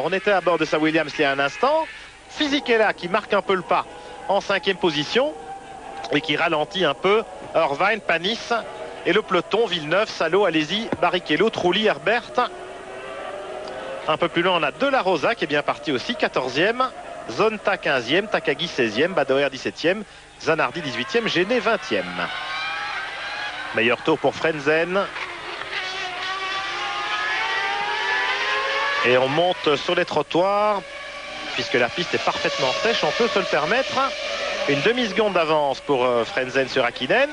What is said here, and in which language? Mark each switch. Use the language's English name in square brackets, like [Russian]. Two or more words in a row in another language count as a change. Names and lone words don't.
[French] On était à bord de sa Williams il y a un instant. Fisichella qui marque un peu le pas en 5e position et qui ralentit un peu. Irvine, Panis et le peloton Villeneuve, Salo, Alesi, Barrichello, Trulli, Herbert. Un peu plus loin, on a De La Rosa qui est bien parti aussi, 14e. Zonta 15e, Takagi 16e, Badoer 17e, Zanardi 18e, Genet 20e. Meilleur tour pour Frentzen. Et on monte sur les trottoirs. Puisque la piste est parfaitement sèche, on peut se le permettre. Une demi-seconde d'avance pour Frentzen sur Hakkinen.